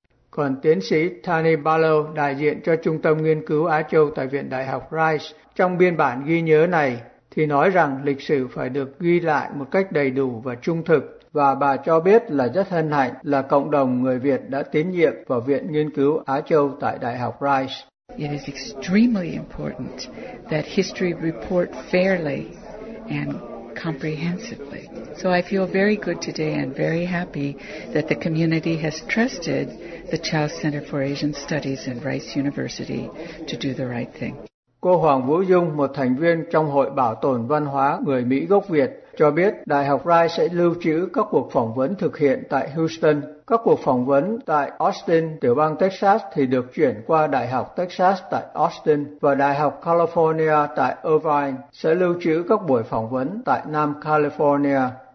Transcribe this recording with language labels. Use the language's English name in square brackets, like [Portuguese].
[Vietnamese] Còn tiến sĩ Tani Barlow, đại diện cho Trung tâm Nghiên cứu Á Châu tại Viện Đại học Rice, trong biên bản ghi nhớ này thì nói rằng lịch sử phải được ghi lại một cách đầy đủ và trung thực. Và bà cho biết là rất hân hạnh là cộng đồng người Việt đã tín nhiệm vào Viện Nghiên cứu Á Châu tại Đại học Rice. [English] It is extremely important that history report fairly and comprehensively. So I feel very good today and very happy that the community has trusted the Chow Center for Asian Studies and Rice University to do the right thing. [Vietnamese] Cô Hoàng Vũ Dung, một thành viên trong Hội Bảo tồn Văn hóa Người Mỹ gốc Việt, cho biết Đại học Rice sẽ lưu trữ các cuộc phỏng vấn thực hiện tại Houston. Các cuộc phỏng vấn tại Austin, tiểu bang Texas thì được chuyển qua Đại học Texas tại Austin và Đại học California tại Irvine sẽ lưu trữ các buổi phỏng vấn tại Nam California.